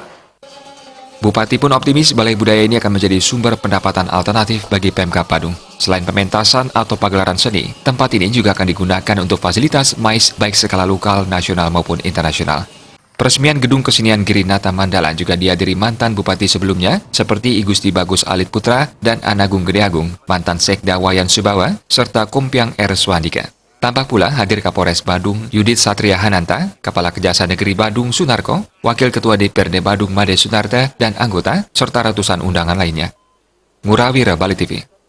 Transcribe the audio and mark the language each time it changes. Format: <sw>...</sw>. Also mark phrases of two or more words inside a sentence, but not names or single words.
<id>Bupati pun optimis Balai Budaya ini akan menjadi sumber pendapatan alternatif bagi Pemkab Badung. Selain pementasan atau pagelaran seni, tempat ini juga akan digunakan untuk fasilitas MICE baik skala lokal, nasional maupun internasional. Peresmian Gedung Kesenian Girinata Mandala juga dihadiri mantan bupati sebelumnya seperti I Gusti Bagus Alit Putra dan Anagung Gede Agung, mantan Sekda Wayan Subawa, serta Kumpiang R. Swandika. Tampak pula hadir Kapolres Badung Yudit Satria Hananta, Kepala Kejaksaan Negeri Badung Sunarko, Wakil Ketua DPRD Badung Made Sunarta, dan anggota, serta ratusan undangan lainnya. Murawira, Bali TV.</id>